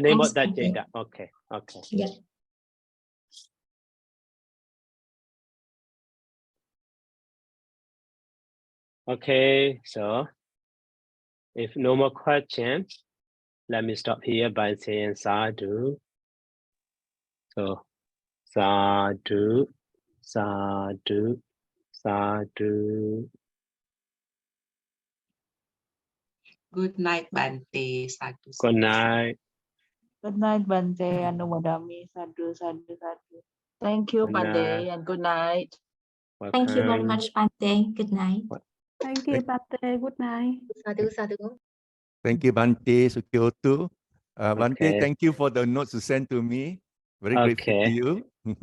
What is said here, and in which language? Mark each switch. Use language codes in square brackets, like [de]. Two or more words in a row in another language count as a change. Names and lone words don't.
[en] A name Thanks, of that Bante. Jeta. Okay. Yeah. Okay, so if no more questions, let me stop here by saying sadhu. [pi] So sadhu, sadhu, sadhu. [en] Good night, Bante. Sadhu. Good night. Good night, [pi] Bante. Anumodami. Sadhu, sadhu, sadhu. [en] Thank you, Good Bante, night. and good night. Thank you very Welcome. much, Bante. Good night. Thank you, Bante. Good night. [pi] Sadhu, sadhu. [en] Thank you, Bante Sukyoto. Bante, Okay. thank you for the notes you sent to me. Very grateful to